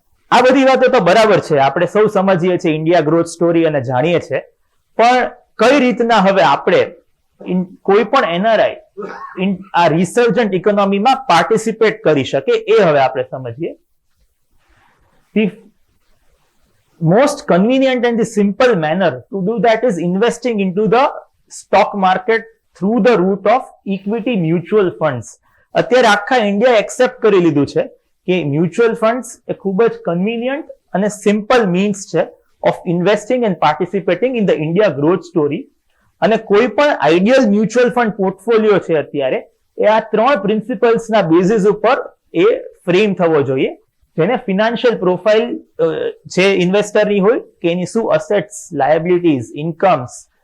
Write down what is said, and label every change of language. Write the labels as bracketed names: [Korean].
[Gujarati] આ બધી વાતો તો બરાબર છે, આપણે સૌ સમજીએ છીએ ઇન્ડિયા ગ્રોથ સ્ટોરી અને જાણીએ છીએ, પણ કઈ રીતના હવે આપણે કોઈ પણ એનઆરઆઈ આ રિસર્જન્ટ ઇકોનોમીમાં પાર્ટિસિપેટ કરી શકે, એ હવે આપણે સમજીએ. [English] The most convenient and the simple manner to do that is investing into the stock market through the route of equity mutual funds. [Gujarati] અત્યારે આખા ઇન્ડિયા એક્સેપ્ટ કરી લીધું છે કે મ્યુચ્યુઅલ ફંડ્સ એ ખૂબ જ કન્વીનિયન્ટ અને સિમ્પલ મીન્સ છે [English] Of investing and participating in the India growth story. [Gujarati] અને કોઈ પણ આઈડિયલ મ્યુચ્યુઅલ ફંડ પોર્ટફોલિયો છે અત્યારે એ આ 3 પ્રિન્સિપલ્સના બેઝિસ ઉપર એ ફ્રેમ થવો જોઈએ, જેને ફિનાન્શિયલ પ્રોફાઇલ જે ઇન્વેસ્ટરની હોય કે એની શું અસેટ્સ, લાયબિલિટીઝ, ઇન્કમ્સ,